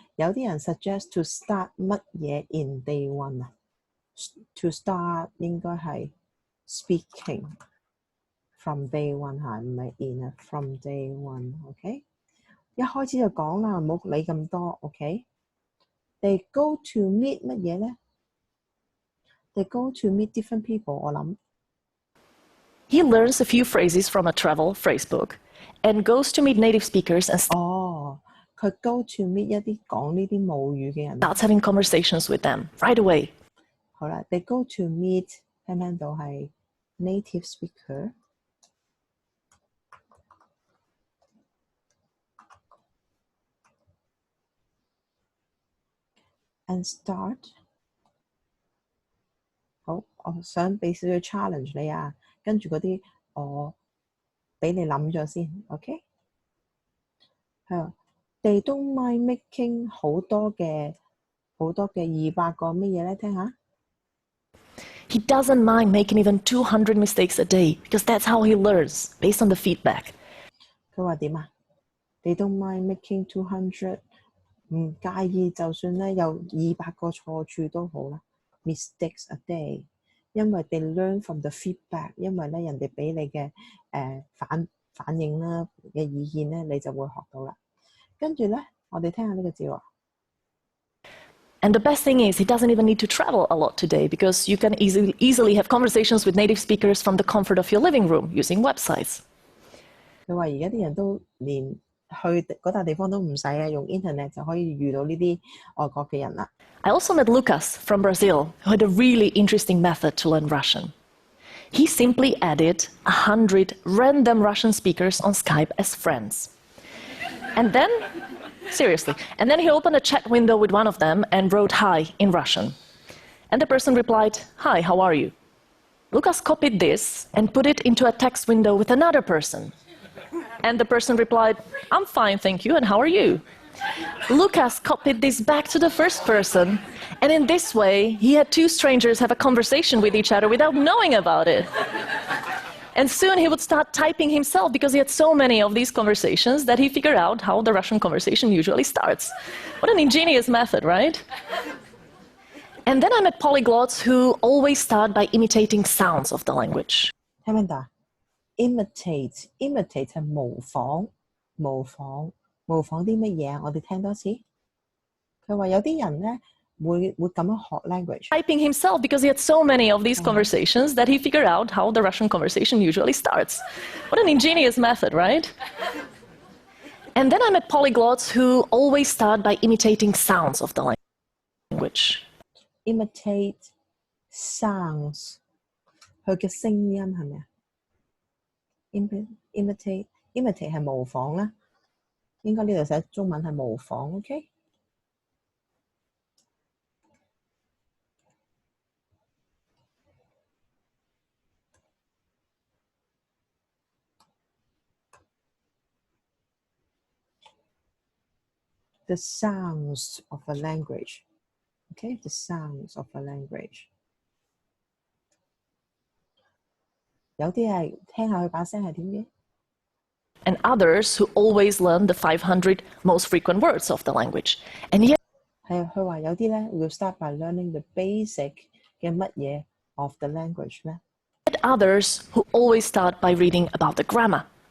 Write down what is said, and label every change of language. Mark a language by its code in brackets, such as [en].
[yue] 有啲人 [en] suggest to start [yue] 乜嘢 [en] in day one [yue] 啊 ？ [en] To start [yue] 應該係 [en] speaking from day one [yue] 嚇，唔係 in 啊 ， [en] from day one。 [yue] OK， 一開始就講啦，唔好理咁多。 [en] OK，They go to meet [yue] 乜嘢咧？ [en] They go to meet different people。 [yue] 我諗。 [en] He learns a few phrases from a travel phrasebook and goes to meet native speakers and [yue] 佢 [en] go to meet [yue] 一啲講呢啲母語嘅人 [en] starts having conversations with them right away. [yue] 好啦， [en] they go to meet [yue] 聽唔聽到係 [en] native speaker and start。 [yue] 好，我想俾少少 challenge 你啊，跟住嗰啲我俾你諗咗先 ，OK？係啊， [en] They don't mind making [yue] 好多嘅200個乜嘢咧？聽下。 [en] He doesn't mind making even 200 mistakes a day because that's how he learns, based on the feedback. [yue] 佢話點啊 ？ [en] They don't mind making 200， [yue] 唔介意就算咧有200個錯處都好啦。 [en] mistakes a day， [yue] 因為 [en] they learn from the feedback， [yue] 因為咧人哋俾你嘅反應啦嘅意見咧，你就會學到啦。跟住咧，我哋聽下呢個字喎。 [en] And the best thing is he doesn't even need to travel a lot today because you can easily have conversations with native speakers from the comfort of your living room using websites. [yue] 佢話而家啲人都連去嗰笪地方都唔使啊，用 internet 就可以遇到呢啲外國嘅人啦。 [en] I also met Lucas from Brazil, who had a really interesting method to learn Russian. He simply added 100 random Russian speakers on Skype as friends. And then, seriously, and then he opened a chat window with one of them and wrote hi in Russian. And the person replied, "Hi, how are you?" Lucas copied this and put it into a text window with another person. And the person replied, "I'm fine, thank you, and how are you?" Lucas copied this back to the first person, and in this way, he had two strangers have a conversation with each other without knowing about it. And soon he would start typing himself because he had so many of these conversations that he figured out how the Russian conversation usually starts. What an ingenious method, right? And then I met polyglots who always start by imitating sounds of the language. [yue] 聽唔聽到啊？ [en] imitate [yue] 係模仿啲乜嘢啊？我哋聽多次。佢話有啲人咧會咁樣學 language。 [en] Typing himself because he had so many of these conversations that he figured out how the Russian conversation usually starts. What an ingenious method, right? And then I met polyglots who always start by imitating sounds of the language. imitate sounds [yue] 佢嘅聲音係咪啊？imitate 係模仿啦，應該呢度寫中文係模仿 ，OK？ [en] The sounds of a language. Okay, the sounds of a language. [yue] 有啲係聽下佢把聲係點嘅。 [en] And others who always learn the 500 most frequent words of the language. And yet, [yue] 係佢話有啲咧 [en] will start by learning the basic [yue] 嘅乜嘢 [en] of the language [yue] 咧。 [en] others who always start by reading about the grammar.